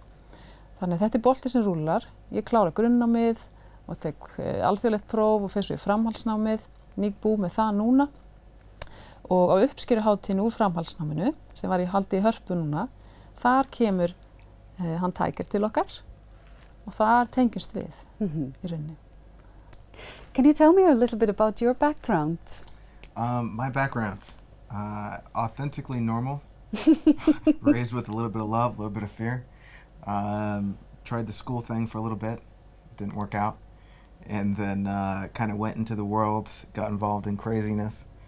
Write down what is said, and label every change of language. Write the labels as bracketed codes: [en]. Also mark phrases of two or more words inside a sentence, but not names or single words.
[is] Þannig að þetta er bolti sem rúlar. Ég klára grunnnámið og tek alþjóðlegt próf og fer svo í framhaldsnámið. Nýbúið með það núna. Og á uppskeruhátíðinni úr framhaldsnáminu, sem var í haldi í Hörpu núna, þar kemur hann tækir til okkar og þar tengjumst við í rauninni. [en] Can you tell me a little bit about your background? My background, authentically normal, raised with a little bit of love, a little bit of fear. Tried the school thing for a little bit, didn't work out. And then kind of went into the world, got involved in craziness.